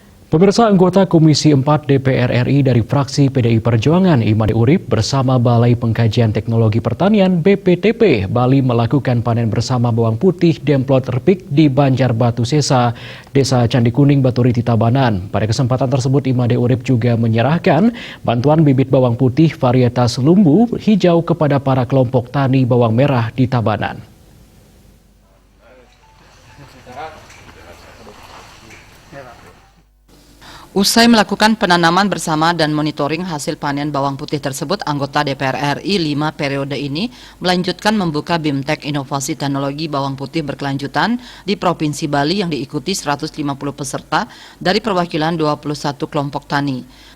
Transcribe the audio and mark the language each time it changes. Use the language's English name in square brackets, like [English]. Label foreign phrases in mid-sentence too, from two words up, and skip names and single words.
[Indonesian] Pemirsa, anggota Komisi 4 DPR RI dari fraksi PDI Perjuangan Imade Urip bersama Balai Pengkajian Teknologi Pertanian BPTP Bali melakukan panen bersama bawang putih Demplot Repik di Banjarbatu Sesa, Desa Candi Kuning, Baturiti, Tabanan. Pada kesempatan tersebut Imade Urip juga menyerahkan bantuan bibit bawang putih varietas lumbu hijau kepada para kelompok tani bawang merah di Tabanan. Usai melakukan penanaman bersama dan monitoring hasil panen bawang putih tersebut, anggota DPR RI 5 periode ini melanjutkan membuka BIMTEK Inovasi Teknologi Bawang Putih Berkelanjutan di Provinsi Bali yang diikuti 150 peserta dari perwakilan 21 kelompok tani.